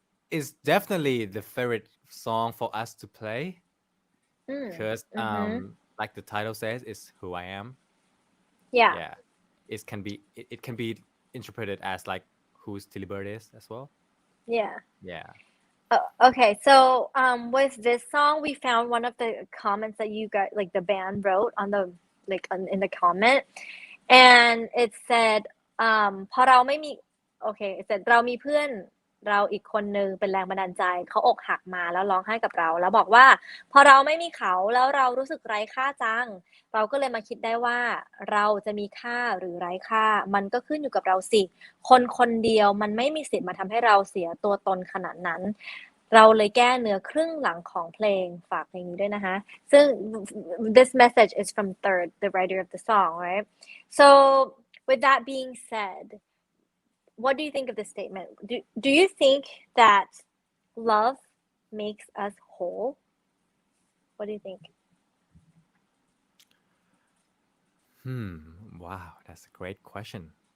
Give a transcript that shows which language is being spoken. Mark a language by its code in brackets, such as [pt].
[en] It's definitely the favorite song for us to play, because Mm-hmm. like the title says, it's who I am. Yeah. Yeah, it can be interpreted as like who's TillyBird is as well. Yeah. Yeah. Okay, so with this song, we found one of the comments that you got, like the band wrote on the in the comment, and it said [th] พอเราไม่มี [en] okay, it said [th] เรามีเพื่อนเราอีกคนนึงเป็นแรงบันดาลใจเขาอกหักมาแล้วร้องไห้กับเราแล้วบอกว่าพอเราไม่มีเขาแล้วเรารู้สึกไร้ค่าจังเราก็เลยมาคิดได้ว่า เราจะมีค่าหรือไร้ค่ามันก็ขึ้นอยู่กับเราสิคนคนเดียวมันไม่มีสิทธิ์มาทำให้เราเสียตัวตนขนาดนั้นเราเลยแก้เนื้อครึ่งหลังของเพลงฝากเพลงนี้ด้วยนะคะซึ่ง [en] this message is from Third, the writer of the song, right? So with that being said, what do you think of this statement? Do you think that love makes us whole? What do you think? Wow, that's a great question.